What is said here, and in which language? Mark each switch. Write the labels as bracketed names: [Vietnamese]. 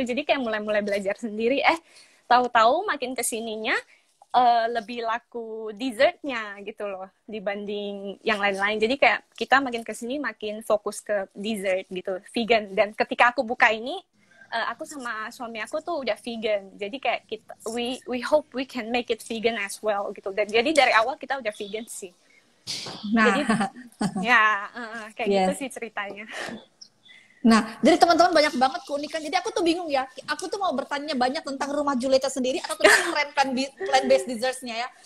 [Indonesian] Jadi kayak mulai-mulai belajar sendiri. Tahu-tahu makin kesininya lebih laku dessertnya gitu loh dibanding yang lain-lain. Jadi kayak kita makin kesini makin fokus ke dessert gitu, vegan. Dan ketika aku buka ini, aku sama suami aku tuh udah vegan. Jadi kayak kita, [English] we hope we can make it vegan as well [Indonesian] gitu. Dan jadi dari awal kita udah vegan sih. Nah, jadi ya kayak gitu [English] yes. [Indonesian] sih ceritanya. Nah, dari teman-teman banyak banget keunikan. Jadi aku tuh bingung ya. Aku tuh mau bertanya banyak tentang rumah Julieta sendiri atau tentang plant-based desserts-nya ya.